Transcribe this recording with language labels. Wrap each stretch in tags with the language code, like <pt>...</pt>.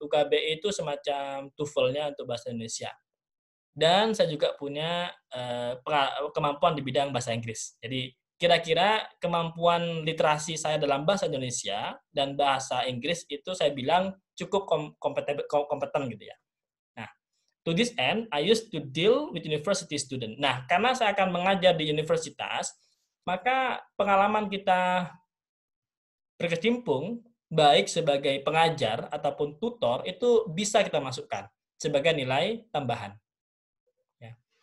<id>UKBI itu semacam TOEFL-nya untuk bahasa Indonesia. Dan saya juga punya kemampuan di bidang bahasa Inggris. Jadi kira-kira kemampuan literasi saya dalam bahasa Indonesia dan bahasa Inggris itu saya bilang cukup kompeten gitu ya.</id> <en>Nah, to this end, I used to deal with university student.</en> <id>Nah, karena saya akan mengajar di universitas, maka pengalaman kita berkecimpung baik sebagai pengajar ataupun tutor itu bisa kita masukkan sebagai nilai tambahan. Ya.</id>